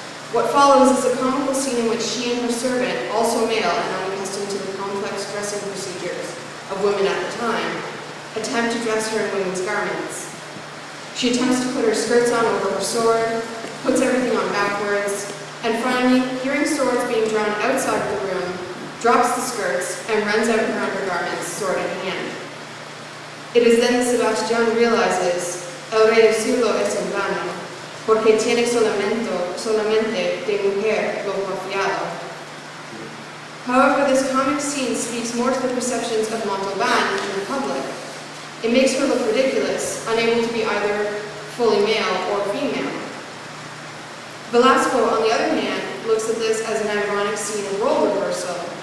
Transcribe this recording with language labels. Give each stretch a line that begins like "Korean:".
English: What follows is a comical scene in which she and her servant, also male and unaccustomed to the complex dressing procedures of women at the time, attempt to dress her in women's garments. She attempts to put her skirts on over her sword, puts everything on backwards, and finally, hearing swords being drawn outside of the room, drops the skirts and runs out her undergarments, sword in hand. It is then that Sebastián realizes,
Spanish: el reducirlo es en vano, porque tiene solamente de mujer lo porfiado.
English: However, this comic scene speaks more to the perceptions of Montalban and the public. It makes her look ridiculous, unable to be either fully male or female. Velasco, on the other hand, looks at this as an ironic scene of role reversal.